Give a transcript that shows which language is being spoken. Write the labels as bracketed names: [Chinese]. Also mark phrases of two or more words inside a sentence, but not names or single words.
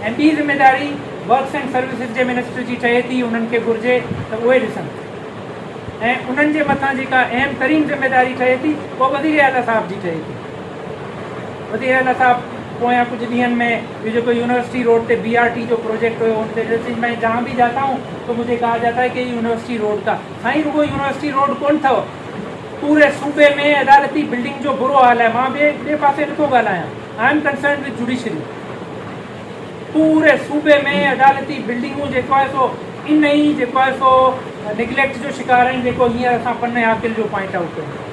[Sindhi] ऐं ॿी ज़िम्मेदारी [English] works and services [Sindhi] जे मिनिस्टर जी ठहे थी, उन्हनि खे घुरिजे त उहे ॾिसनि ऐं उन्हनि जे मथां जेका अहम तरीन ज़िम्मेदारी ठहे थी उहा वज़ीर आला साहब जी ठहे थी। वज़ीर आला साहब पोयां कुछ ॾींहंनि में ये जो कोई यूनिवर्सिटी रोड पे BRT जो प्रोजेक्ट हुयो, [Urdu] ان پہ میں جہاں بھی جاتا ہوں تو مجھے کہا جاتا ہے کہ یونیورسٹی روڈ کا, [Sindhi] साईं रुगो यूनिवर्सिटी रोड कोन अथव, पूरे सूबे में अदालती बिल्डिंग जो बुरो हाल है। मां ॿिए पासे नथो ॻाल्हायां, [English] I am concern with judiciary. [Sindhi] पूरे सूबे में अदालती बिल्डिंगूं जेको आहे सो इन ई जेको आहे सो निगलेक्ट जो शिकार आहिनि, जेको हींअर असां पन्ने आकिल जो [English] point out [Sindhi] कयूं।